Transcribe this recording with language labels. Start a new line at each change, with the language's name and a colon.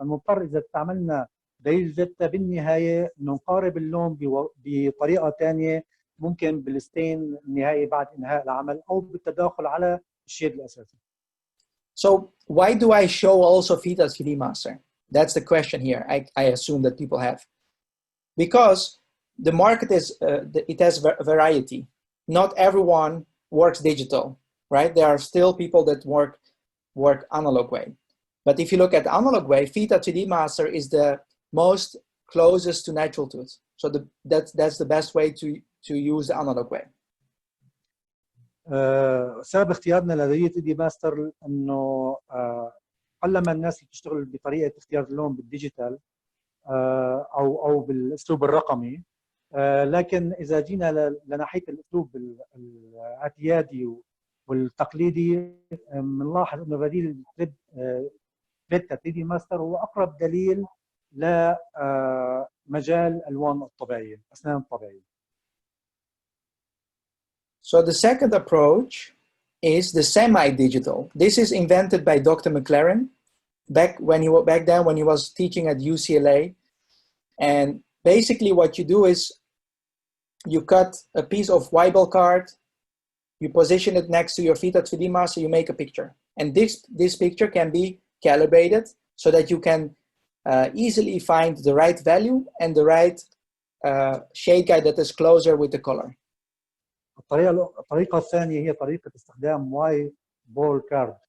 Arabic: فنضطر إذا استعملنا دليل فيتا بالنهاية إنه نقارب اللون بطريقة ثانية، ممكن بالستين النهائي بعد إنهاء العمل أو بالتداخل على الشيد الأساسي.
English: So why do I show also Vita 3D Master? That's the question here. I assume that people have. Because the market is, it has variety. Not everyone works digital, right? There are still people that work analog way. But if you look at analog way, Vita 3D Master is the most closest to natural tooth. So that's the best way to use the analog way.
Arabic: سبب اختيارنا لدليل 3D ماستر انه قلما الناس اللي بتشتغل بطريقه اختيار اللون بالديجيتال او بالاسلوب الرقمي، لكن اذا جينا لناحيه الاسلوب الاعتيادي والتقليدي بنلاحظ انه بديل فيتا 3D ماستر هو اقرب دليل لمجال الالوان الطبيعيه، الاسنان الطبيعيه.
English: So the second approach is the semi-digital. This is invented by Dr. McLaren back then when he was teaching at UCLA. And basically what you do is you cut a piece of Y-Bell card, you position it next to your Vita 3D Master, you make a picture. And this picture can be calibrated so that you can easily find the right value and the right shade guide that is closer with the color.
Arabic: الطريقة الثانية هي طريقة استخدام واي بول كارد.